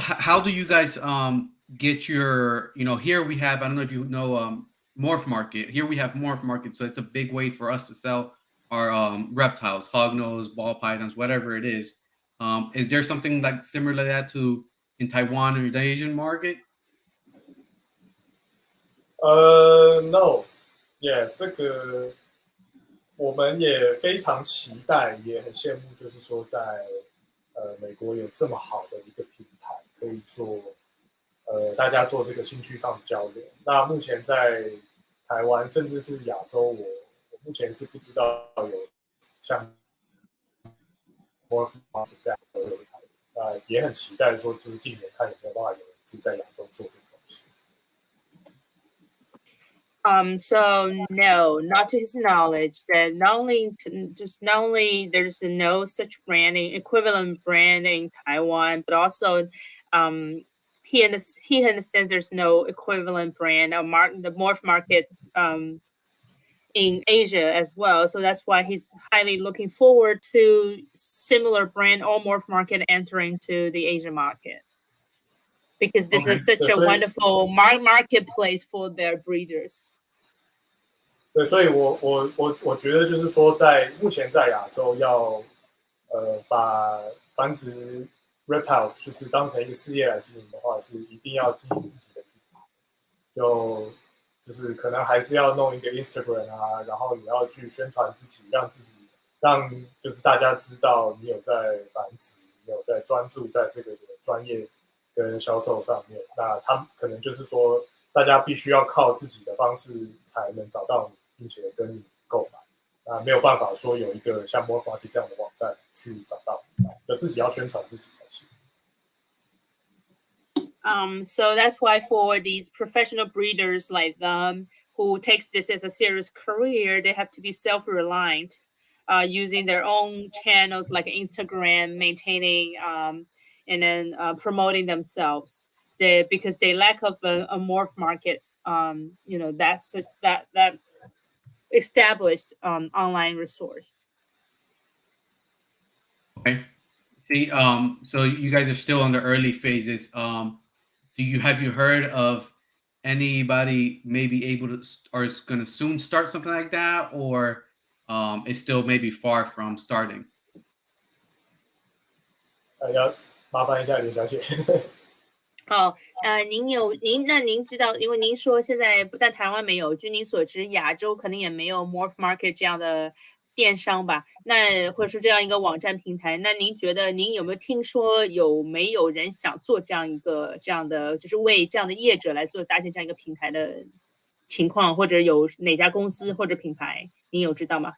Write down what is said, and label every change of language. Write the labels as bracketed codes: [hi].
[en] How do you guys get your? Here we have. I don't know if you know Morph Market. Here we have Morph Market, so it's a big way for us to sell our reptiles, hognose, ball pythons, whatever it is. Is there something like similar to that to in Taiwan or the Asian market? [zh] No， 这个我们也非常期待，也很羡慕，就是说在美国有这么好的一个平台，可以做大家做这个兴趣上的交流。那目前在台湾，甚至是亚洲，我目前是不知道有像 More Market 这样的平台，也很期待说，就是近年看有没有办法有人自己在亚洲做这个东西。 [en] So no, not to his knowledge. That not only there's no such branding equivalent brand in Taiwan, but also he understands there's no equivalent brand or the morph market in Asia as well. So that's why he's highly looking forward to similar brand or morph market entering to the Asian market. Because this is such a wonderful marketplace for their breeders. [zh] 对，所以我觉得就是说，目前在亚洲要把繁殖 reptile 就是当成一个事业来经营的话，是一定要经营自己的品牌，就是可能还是要弄一个 Instagram 啊，然后你要去宣传自己，让就是大家知道你有在繁殖，你有在专注在这个专业跟销售上面。那他可能就是说，大家必须要靠自己的方式才能找到你，并且跟你购买。那没有办法说有一个像 More Market 这样的网站去找到，就自己要宣传自己才行。 [en] So that's why for these professional breeders like them who takes this as a serious career, they have to be self-reliant, using their own channels like Instagram, maintaining and then promoting themselves. Because they lack of a morph market, that established online resource. Okay. See, so you guys are still in the early phases. Have you heard of anybody maybe able to or is going to soon start something like that, or is still maybe far from starting? [zh] 要麻烦一下刘小姐。哦，您知道，因为您说现在不但台湾没有，据您所知，亚洲可能也没有 Morph Market 这样的电商吧？那或者是这样一个网站平台，那您觉得您有没有听说有没有人想做这样的，就是为这样的业者来做搭建这样一个平台的情况，或者有哪家公司或者品牌，您有知道吗？